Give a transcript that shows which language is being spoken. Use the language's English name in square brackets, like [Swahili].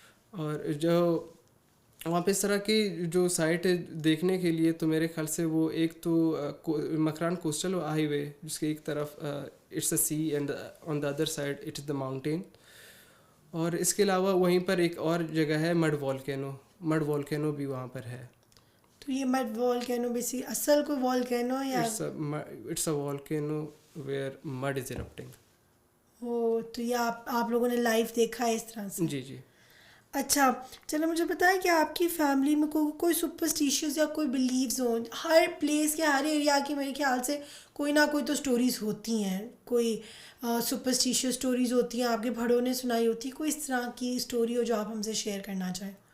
[Urdu] اور جو وہاں پہ اس طرح کی جو سائٹ ہے دیکھنے کے لیے تو میرے خیال سے وہ ایک تو مکران کوسٹل ہائی وے جس کے ایک طرف [English] It's a sea and on the other side it's the mountain. [Urdu] اور اس کے علاوہ وہیں پر ایک اور جگہ ہے مڈ والکینو بھی وہاں پر ہے. تو یہ مڈ والکینو بیسی اصل کوئی والکینو یا [English] It's a volcano where mud is erupting. [Urdu] وہ تو یہ آپ لوگوں نے لائیو دیکھا ہے اس طرح سے؟ جی جی. اچھا چلو مجھے بتائیں کہ آپ کی فیملی میں کوئی سپرسٹیشیس یا کوئی بلیوز ہوں؟ ہر پلیس کے ہر ایریا کی میرے خیال سے کوئی نہ کوئی تو سٹوریز ہوتی ہیں، کوئی سپرسٹیشیس سٹوریز ہوتی ہیں، آپ کے بڑوں نے سنائی ہوتی، کوئی اس طرح کی سٹوری ہو جو آپ ہم سے شیئر کرنا چاہیں؟